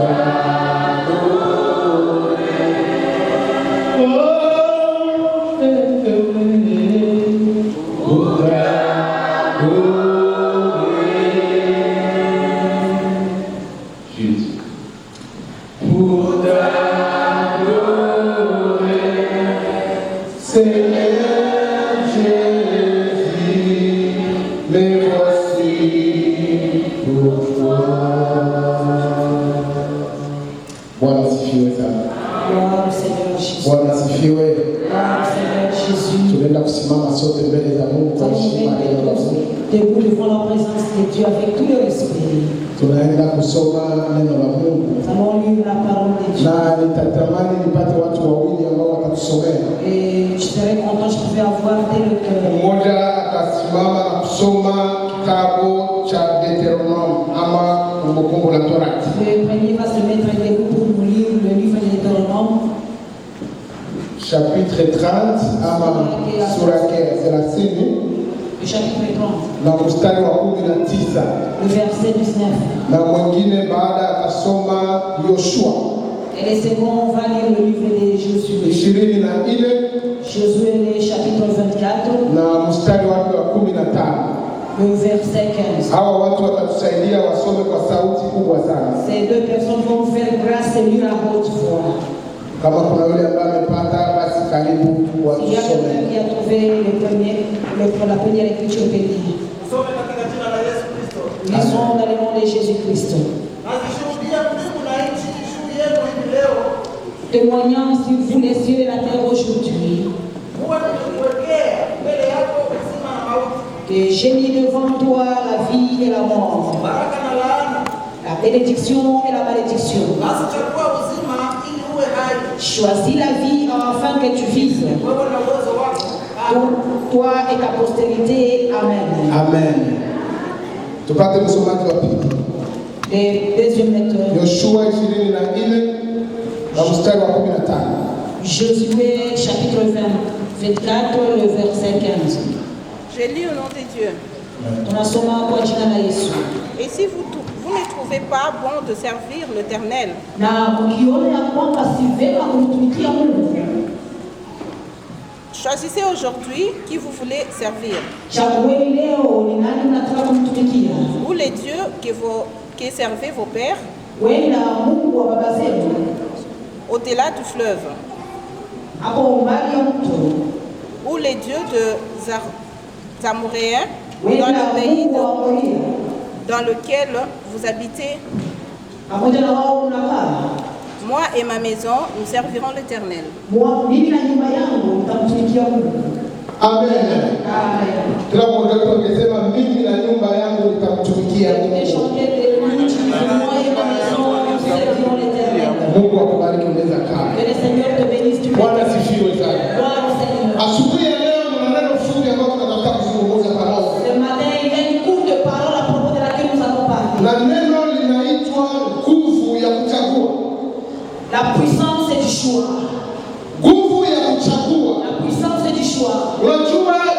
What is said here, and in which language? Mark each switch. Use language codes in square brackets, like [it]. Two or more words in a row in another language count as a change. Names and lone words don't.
[fr] t'adorer, pour t'adorer, Jésus, pour t'adorer, Seigneur Jésus, mais voici pour toi. [sw] Bwana sifiwe sana. [fr] Gloire au Seigneur Jésus. [sw] Bwana sifiwe. [fr] Gloire au Seigneur Jésus. [sw] Tunaenda kusimama sote mbele za Mungu kwa heshima ya neno la Mungu. [fr] Debout devant la présence de Dieu avec tout le respect. [sw] Tunaenda kusoma neno la Mungu. [fr] Nous allons lire la parole de Dieu. [sw] Na nitatamani nipate watu wawili ambao watatusomea. [fr] Et je serais content, je pouvais avoir des lecteurs. [sw] Mmoja atasimama na kusoma kitabu cha Deuteronome ama Kumbukumbu la Torati. [fr] Le premier va se mettre debout pour nous lire le livre de Deutéronome. [sw] Chapitre 30 ama sura ya 30 [fr] Le chapitre 30. [sw] na mstari wa 19. [fr] Le verset 19. [sw] Na mwingine baada atasoma Yoshua. [fr] Et le second va lire le livre de Josué. 24 Josué le chapitre 24. [sw] na mstari wake wa 15. [fr] Le verset 15. [sw] Hawa watu watatusaidia wasome kwa sauti kubwa sana. [fr] Ces deux personnes vont nous faire grâce et lire à haute voix. [sw] Kama kuna yule ambaye amepata basi karibu [fr] Il y a quelqu'un [sw] wasome. [fr] qui a trouvé la première écriture que dit. Lisons dans le nom de Jésus-Christ. Témoignant sur vous les cieux et la terre aujourd'hui. Que j'ai mis devant toi la vie et la mort, la bénédiction et la malédiction. Choisis la vie afin que tu vives. Pour toi et ta postérité. Amen. [sw] Amen. Tupate msomaji wa pili. [fr] Le deuxième lecteur. [sw] Yoshua 24 na mstari wa 15. [fr] Josué chapitre 24, le verset 15. Je lis au nom de Dieu. [sw] Tunasoma kwa jina la Yesu. [fr] Et si vous ne trouvez pas bon de servir l'Éternel, [sw] Na ukiona ya kwamba si vema kumtumikia Mungu, [fr] choisissez aujourd'hui qui vous voulez servir. [sw] chagueni leo ni nani unataka kumtumikia. [fr] Ou les dieux que servaient vos pères [sw] Wenda Mungu wa baba zetu [fr] au-delà du fleuve, [sw] hapo umbali ya mto, [fr] ou les dieux de Amoréens dans [sw] wenda [fr] le pays [sw] Mungu wa Moria [fr] dans lequel vous habitez. [sw] pamoja na wao unakaa. [fr] Moi et ma maison, nous servirons l'Éternel. [sw] Mimi na nyumba yangu nitamtumikia Mungu. Amen. Amen. Kila mmoja wetu angesema mimi na nyumba yangu nitamtumikia Mungu. Mungu akubariki unaweza kaa. Bwana sifiwe sana. Asubuhi ya leo kuna neno fupi ambalo tunataka kuzungumza pamoja. Na neno linaitwa nguvu ya kuchagua. [fr] La puissance du choix. [sw] Nguvu ya kuchagua. [fr] La puissance du choix. [sw] Unajua